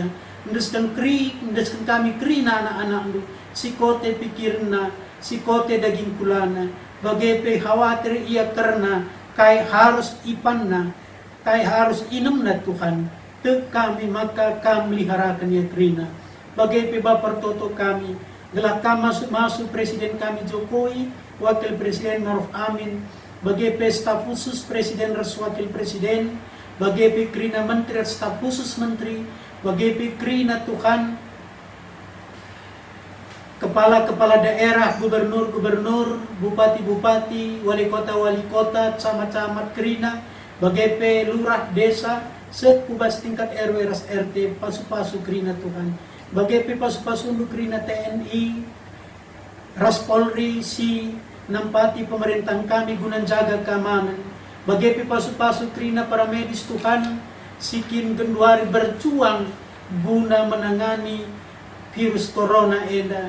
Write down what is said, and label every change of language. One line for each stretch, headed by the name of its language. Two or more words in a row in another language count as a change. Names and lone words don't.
Batak Karo: Ndeskan kami krina anak-anak ndu, si kote pikirna, si kote daging kulana, bagepe khawatir ia karena kai harus ipanna, kai harus inamna Tuhan, te kami maka kami liharakan ia krina. Bagepe Bapak Toto kami, gelak kami masuk Presiden kami Jokowi, Wakil Presiden Maruf Amin, bagepe
Indonesian: staf khusus Presiden
Batak Karo: ras Wakil Presiden, bagepe krina Menteri
Indonesian: staf khusus Menteri,
Batak Karo: bagepe krina Tuhan,
Indonesian: kepala-kepala daerah, gubernur-gubernur, bupati-bupati, wali kota, camat-camat krina, bagepe lurah desa,
Batak Karo: sekubas tingkat RW ras RT, pasu-pasu krina Tuhan, bagepe pasu-pasundu krina TNI, ras Polri, si nampati pemerintahan kami
Indonesian: guna jaga keamanan,
Batak Karo: bagepe pasu-pasu krina
Indonesian: para medis
Batak Karo: Tuhan, sikin genduari
Indonesian: berjuang guna menangani virus corona
Batak Karo: enda.